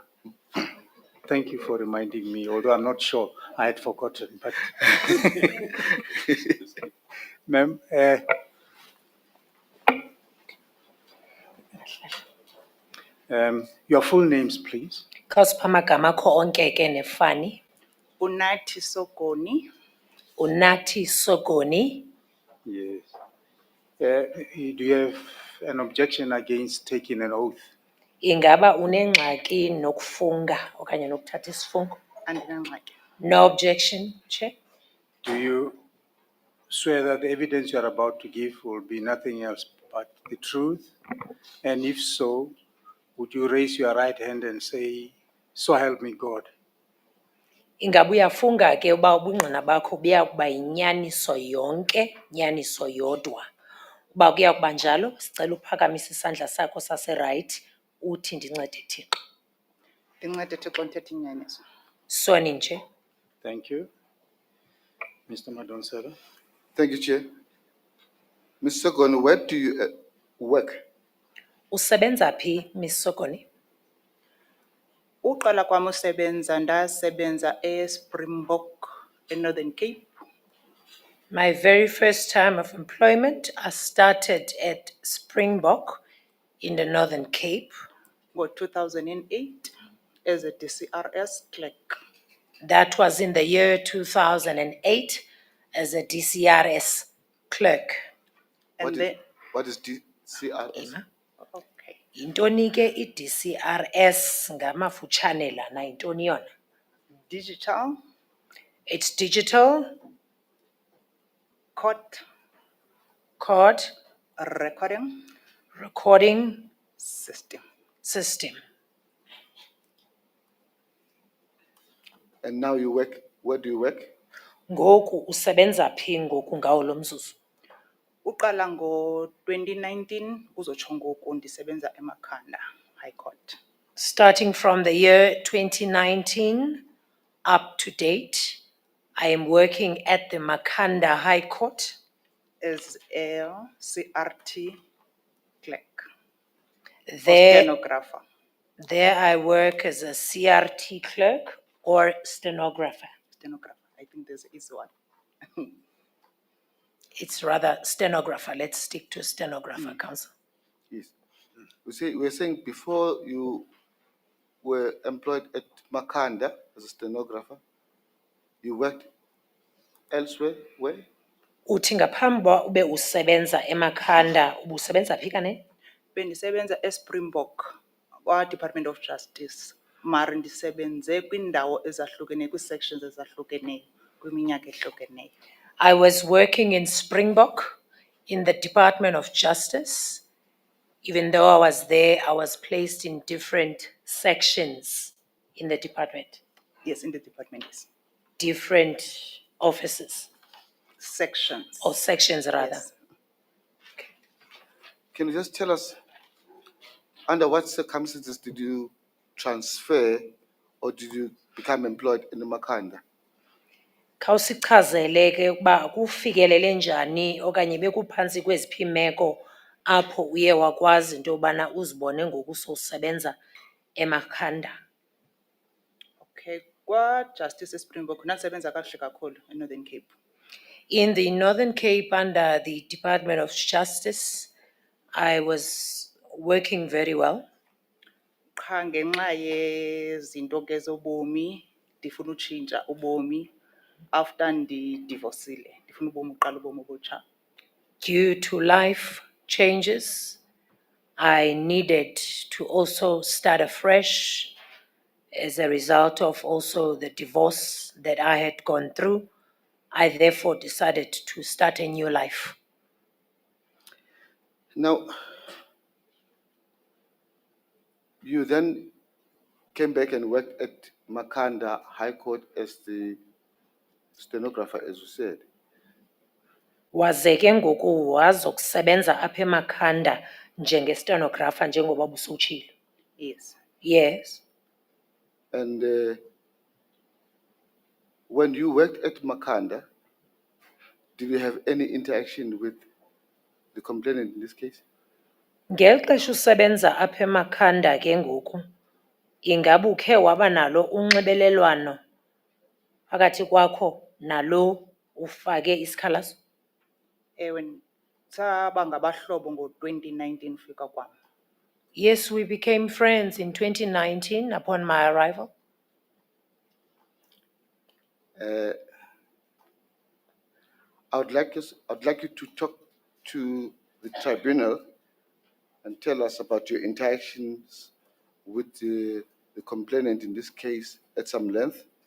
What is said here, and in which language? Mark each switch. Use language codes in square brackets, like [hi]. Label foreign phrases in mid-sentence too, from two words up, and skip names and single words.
[en] Thank you for reminding me, although I'm not sure I had forgotten. But, ma'am, your full names, please. [xh] Khawusipha amagama akho onke ke nefani. Unathi Sokoni, Unathi Sokoni. [en] Yes. Do you have an objection against taking an oath? [xh] Ingaba unengxaki nokufunga okanye nokuthatha isifungo? Andinangxaki. [en] No objection, Chair. Do you swear that the evidence you are about to give will be nothing else but the truth? And if so, would you raise your right hand and say, "So help me God"? [xh] Ingaba uyafunga ke uba ubungqina bakho buya kuba yinyaniso yonke, nyaniso yodwa. Uba kuya kuba njalo, sicela uphakamise isandla sakho saseright uthi ndincede Thixo. Ndincede Thixo ndithethe inyaniso. [en] Sworn in, Chair. Thank you. Mr. Madonsela. Thank you, Chair. Mr. Sogoni, where do you work? [xh] Usebenza phi, Ms. Sogoni? Uqala kwam usebenza ndasebenza eSpringbok eNorthern Cape [en] My very first time of employment, I started at Springbok in the Northern Cape. ngo-2008 as a DCRS clerk. That was in the year 2008 as a DCRS clerk. And then, What is DCRS? [xh] Ima. okay, Intoni ke i-DCRS ngamafutshane lana intoni yona? [en] digital It's digital court court recording recording system. system. And now you work, where do you work? [xh] Ngoku usebenza phi ngoku ngawo lo mzuzu? Uqala ngo-2019 kuzotsho ngoku ndisebenza eMakhanda High Court. [en] Starting from the year 2019 up to date, I am working at the Makhanda High Court. As a CRT clerk or There, stenographer. there I work as a CRT clerk or stenographer. Stenographer, I think there's an easy one. It's rather stenographer. Let's stick to stenographer, Council. Yes. We're saying before you were employed at Makhanda as a stenographer, you worked elsewhere, where? [xh] Uthi ngaphambi uba ube usebenza eMakhanda, ubusebenza phi kanene? Bendisebenza eSpringbok kwa-Department of Justice. Mara ndisebenze kwindawo ezahlukeneyo, kwii-sections ezahlukeneyo, kwiminyaka ehlukeneyo. [en] I was working in Springbok in the Department of Justice. Even though I was there, I was placed in different sections in the department, Yes, in the department, yes. different offices Sections. or sections rather. Yes. Can you just tell us, under what circumstances did you transfer or did you become employed in the Makhanda? [xh] Khawusichazele ke ukuba kufikelele njani okanye bekuphantsi kweziphi imeko apho uye wakwazi into yobana uzibone ngoku sowusebenza eMakhanda. Okay, kwa-Justice eSpringbok ndasebenza kakuhle kakhulu eNorthern Cape. [en] In the Northern Cape under the Department of Justice, I was working very well. [xh] Qha ngenxa yezinto ke zobomi ndifuna utshintsha ubomi after ndidivosile ndifuna ubomi uqala ubomi obutsha. [en] Due to life changes, I needed to also start afresh as a result of also the divorce that I had gone through. I therefore decided to start a new life. Now, you then came back and worked at Makhanda High Court as the stenographer, as you said. [xh] Waze ke ngoku wazokusebenza apha eMakhanda njenge-stenographer njengoba busutshilo. [en] Yes. Yes. And when you worked at Makhanda, did you have any interaction with the complainant in this case? [xh] Ngeli xesha usebenza apha eMakhanda ke ngoku, ingaba ukhe waba nalo unxibelelwano phakathi kwakho nalo ufake isikhalazo? Ewe, saba ngabahlobo ngo-2019 ufika kwam. [en] Yes, we became friends in 2019 upon my arrival. I'd like you to talk to the tribunal and tell us about your interactions with the complainant in this case at some length.